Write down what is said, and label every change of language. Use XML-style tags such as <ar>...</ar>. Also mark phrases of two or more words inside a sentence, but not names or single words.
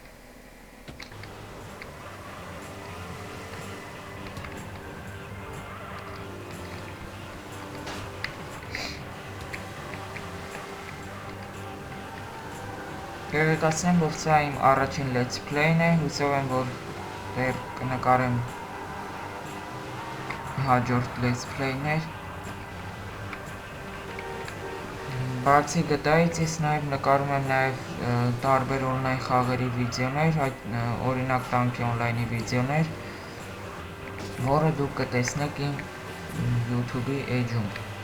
<hy>Կներկայացնեմ, որ սա իմ առաջին</hy> <en>let's play-</en> <hy>ն է, հուսով եմ, որ դեռ կնկարեմ հաջորդ</hy> <en>let's play-</en> <hy>ներ։ Բացի GTA-ից ես նաև նկարում եմ նաև տարբեր on-line խաղերի վիդեոներ, օրինակ Tanki Online-ի վիդեոներ, որը դուք կտեսնեք իմ YouTube-ի էջում։</hy>